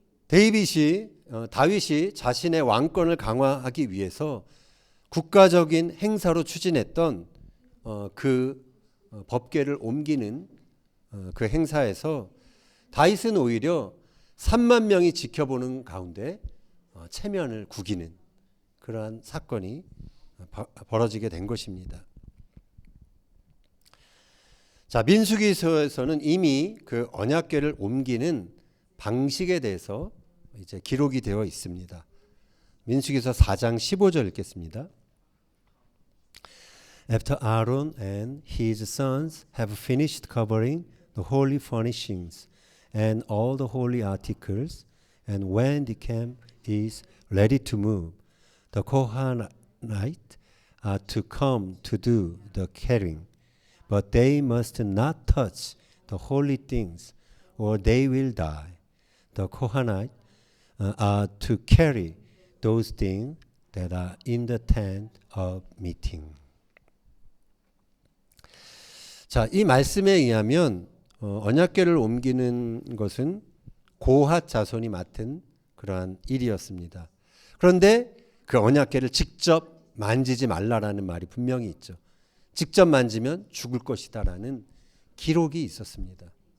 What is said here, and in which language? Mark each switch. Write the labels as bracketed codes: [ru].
[ko] 다윗이 자신의 왕권을 강화하기 위해서 국가적인 행사로 추진했던 그 법궤를 옮기는 그 행사에서 다윗은 오히려 3만 명이 지켜보는 가운데 체면을 구기는 그러한 사건이 벌어지게 된 것입니다. 자, 민수기서에서는 이미 그 언약궤를 옮기는 방식에 대해서 이제 기록이 되어 있습니다. 민수기서 4장 15절 읽겠습니다. [en] After Aaron and his sons have finished covering the holy furnishings and all the holy articles, and when the camp is ready to move, the Kohanite are to come to do the carrying, but they must not touch the holy things, or they will die. The Kohanite are to carry those things that are in the tent of meeting. [ko] 자, 이 말씀에 의하면 언약궤를 옮기는 것은 고핫 자손이 맡은 그러한 일이었습니다. 그런데 그 언약궤를 직접 만지지 말라라는 말이 분명히 있죠. 직접 만지면 죽을 것이다라는 기록이 있었습니다.